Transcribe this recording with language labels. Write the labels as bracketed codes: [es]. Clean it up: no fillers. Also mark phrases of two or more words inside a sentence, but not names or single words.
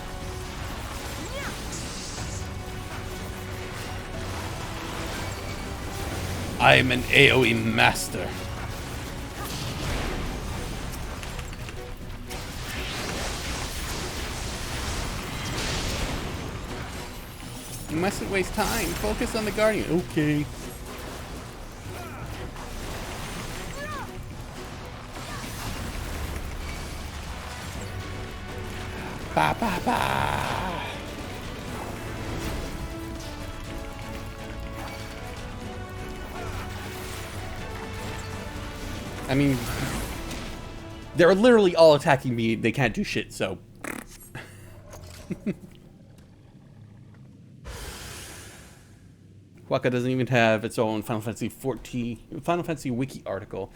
[en] I'm an AoE master. You mustn't waste time. Focus on the Guardian. Okay. Ba ba ba. I mean, they're literally all attacking me. They can't do shit, so. Waka doesn't even have its own Final Fantasy wiki article.